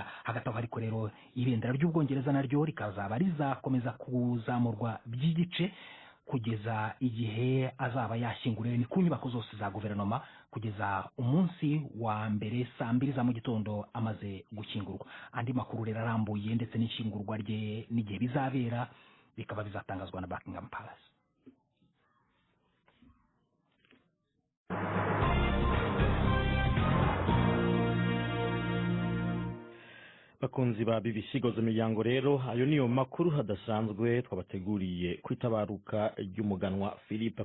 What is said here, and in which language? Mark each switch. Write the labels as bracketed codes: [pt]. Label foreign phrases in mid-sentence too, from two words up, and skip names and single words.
[rw] Hagati aho ariko rero ibendera ry'Ubwongereza naryo rikazaba rizakomeza kuzamurwa by'igice kugeza igihe azaba yashyinguriwe ni ku nyubako zose za guverinoma, kugeza umunsi wa mbere saa 2 za mu gitondo amaze gushyingurwa. Andi makuru rero arambuye ndetse n'ishyingurwa rye n'igihe bizabera bikaba bizatangazwa na Buckingham Palace. Bakunzi ba BBC Goza Miryango, rero ayo niyo makuru hadasanzwe twabateguriye kwitabaruka ry'umuganwa Philippe.